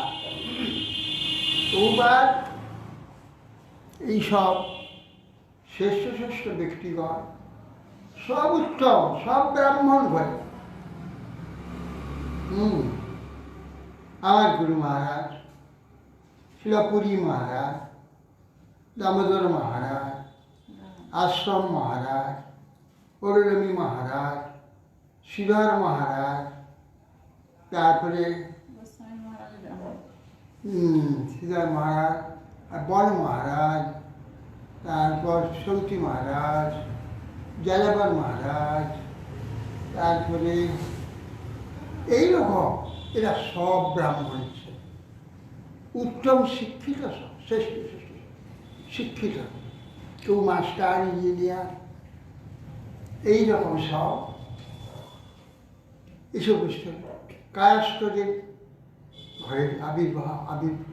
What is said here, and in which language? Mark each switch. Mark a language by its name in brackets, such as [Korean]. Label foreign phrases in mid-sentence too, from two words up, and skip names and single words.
[Bangla] প্রভুপাদ এইসব শ্রেষ্ঠ শ্রেষ্ঠ ব্যক্তিগণ সব উত্তম, সব ব্রাহ্মণ ঘরে। আমার গুরু মহারাজ, শিলপুরী মহারাজ, दामोदर महाराज, आश्रम महाराज, औरलमी महाराज, श्रीधर महाराज, तारपरे श्रीधर महाराज, बन महाराज, तारपर सौती महाराज, जालाबर महाराज, तारपरे এই রকম এরা সব ব্রাহ্মণ ছিল, উত্তম শিক্ষিত, সব শ্রেষ্ঠ শ্রেষ্ঠ শিক্ষিত, কেউ মাস্টার, ইঞ্জিনিয়ার, এইরকম সব এসব কায়স্থদের ঘরের আবির্ভূত।